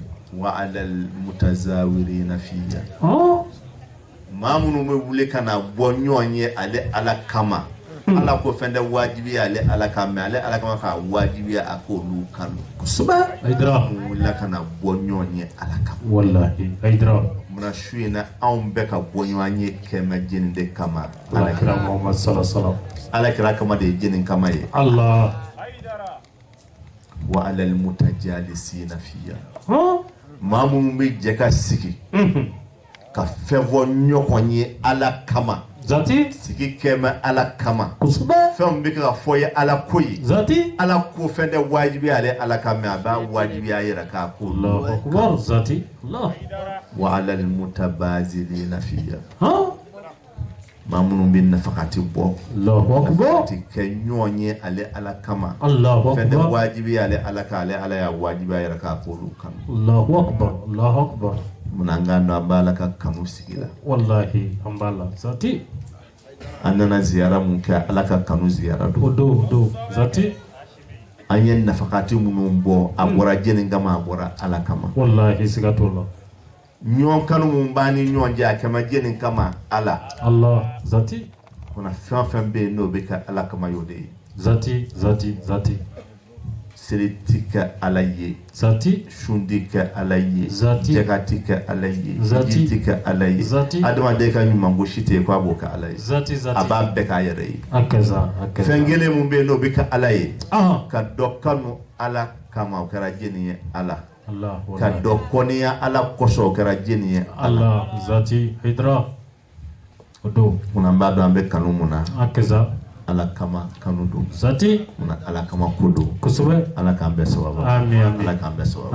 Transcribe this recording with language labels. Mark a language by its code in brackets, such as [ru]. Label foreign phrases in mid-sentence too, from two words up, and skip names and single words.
[ar] وعلى المتزاورين فيّ [bm] maa minnu bɛ wuli ka na bɔ ɲɔgɔn ye ale ala kama ala ko fɛn tɛ wajibi ale ala ka mɛ ale ala kama ka wajibi a k'olu kanu kosɛbɛ Hayidara wulila ka na bɔ ɲɔgɔn ye ala kama wallahi Hayidara munna su in na anw bɛ ka bɔ ɲɔgɔn ye kɛmɛ jeni de kama ala kira Muhammad sallallahu ala kira kama de ye jeni kama ye Allah [ar] وعلى المتجالسين فيّ [bm] maa minnu bɛ jɛ ka sigi ka fɛn fɔ ɲɔgɔn ye ala kama zati sigi kɛmɛ ala kama kosɛbɛ fɛn bɛ ka fɔ ye ala ko ye zati ala ko fɛn tɛ wajibi ale ala ka mɛ a b'a wajibi a yɛrɛ k'a ko [ar] الله أكبر zati Allah وعلى المتباذلين فيّ [bm] maa minnu bɛ nafakati bɔ [ar] الله أكبر [bm] ti kɛ ɲɔgɔn ye ale ala kama Allahu fɛn tɛ akbar wajibi ale ala ka ale ala y'a wajibi a yɛrɛ k'a ko olu kanu [ar] الله أكبر الله أكبر [bm] munna an k'a dɔn an b'a la ka kanu sigi la wallahi an b'a la zati an nana ziyara mun kɛ ala ka kanu ziyara o don do zati an ye nafakati minnu bɔ a bɔra jeni kama a bɔra ala kama wallahi siga t'o la ɲɔgɔn kanu mun b'an ni ɲɔgɔn cɛ a kɛmɛ jeni kama ala Allah zati kuna fɛn o fɛn bɛ yen n'o bɛ kɛ ala kama y'o de ye zati seli ti kɛ ala ye zati sun ti kɛ ala ye Zati. jɛka ti kɛ ala ye Zati. ji ti kɛ ala ye Zati. adamaden ka ɲuman ko si tɛ yen k'a b'o kɛ ala ye zati a b'a bɛɛ k'a yɛrɛ ye akaza fɛn kelen mun bɛ yen n'o bɛ kɛ ala ye ah ka dɔ kanu ala kama o kɛra jeni ye ala Allah ka wallahi dɔ kɔniya ala kosɔn o kɛra jeni ye ala Allah zati Hayidara o do munna an b'a dɔn an bɛ kanu mun na akaza ala kama kanu don zati munna ala kama ko don kosɛbɛ ala k'an bɛɛ sababu [ar] آمين آمين [bm] ala k'an bɛɛ sababu